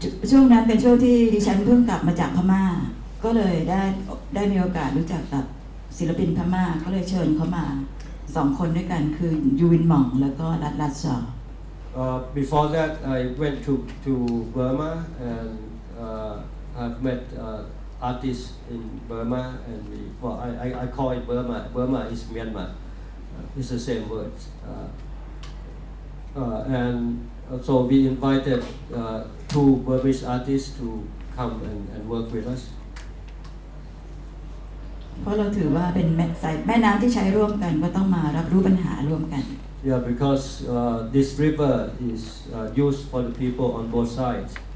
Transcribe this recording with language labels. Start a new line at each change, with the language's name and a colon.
Thai: ช่วงนั้นเป็นช่วงที่ดิฉันเพิ่งกลับมาจากพม่า ก็เลยได้มีโอกาสรู้จักกับศิลปินพม่าก็เลยเชิญเขามา2 คนด้วยกันคือยูวินหม่องแล้วก็รัตชอ
English: Before that, I went to Burma and I've met artists in Burma, and I call it Burma. Burma is Myanmar. It's the same words. And so we invited 2 Burmese artists to come and work with us.
Thai: เพราะเราถือว่าเป็นแม่น้ำที่ใช้ร่วมกันก็ต้องมารับรู้ปัญหาร่วมกัน
English: Yeah, because this river is used for the people on both sides.